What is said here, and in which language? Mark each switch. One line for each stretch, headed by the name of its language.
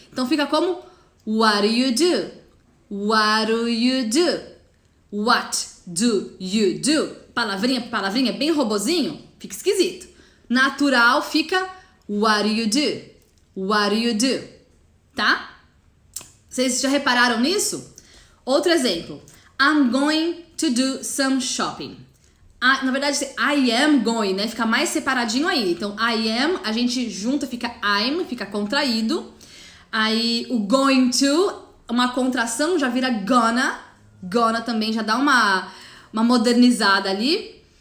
Portuguese: Então, fica como,
English: what do you do? What do you do? What do you do?
Portuguese: Palavrinha, bem robozinho, fica esquisito. Natural fica
English: what do you do? What do you do?
Portuguese: Tá? Vocês já repararam nisso? Outro exemplo.
English: I'm going to do some shopping.
Portuguese: Na verdade,
English: I am going,
Portuguese: né? Fica mais separadinho aí. Então, I am, a gente junta, fica I'm, fica contraído. Aí, o going to, uma contração, já vira gonna. Gonna também já dá uma modernizada ali.